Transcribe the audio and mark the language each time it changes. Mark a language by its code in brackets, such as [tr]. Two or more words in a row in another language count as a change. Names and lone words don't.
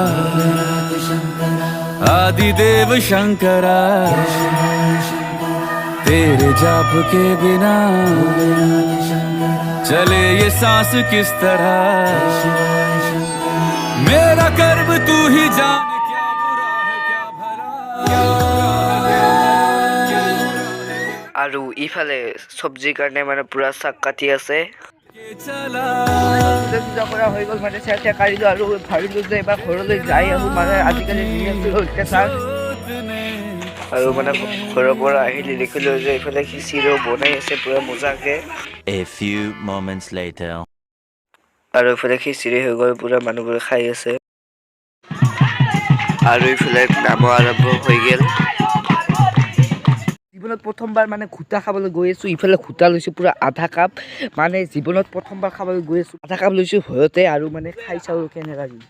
[hi] आदिदेव शंकरा तेरे जाप के बिना चले ये सांस किस तरह मेरा कर्म तू ही जान क्या बुरा है क्या भला [as] আৰু ইফালে সবজিৰ কাৰণে মানে পুৰা শাক কাটি আছে [hi] चला [as] পূজা কৰা হৈ গ'ল মানে চেয়া কাঢ়িলোঁ আৰু ভাবিলোঁ যে এবাৰ ঘৰলৈ যাই আহোঁ মানে আজিকালি অত্যাচাৰ আৰু মানে ঘৰৰ পৰা আহিলে দেখিলোঁ যে এইফালে খিচিৰিও বনাই আছে পুৰা মজাকে [en] A few moments later. [as] আৰু এইফালে খিচিৰি হৈ গ'ল পুৰা মানুহবোৰে খাই আছে আৰু এইফালে নাম আৰম্ভ হৈ গ'ল জীৱনত প্ৰথমবাৰ মানে ঘোটা খাবলৈ গৈ আছোঁ ইফালে ঘোটা লৈছোঁ পুৰা আধা কাপ মানে জীৱনত প্ৰথমবাৰ খাবলৈ গৈ আছোঁ আধা কাপ লৈছোঁ ভয়তে আৰু মানে খাই চাওঁ কেনেকুৱা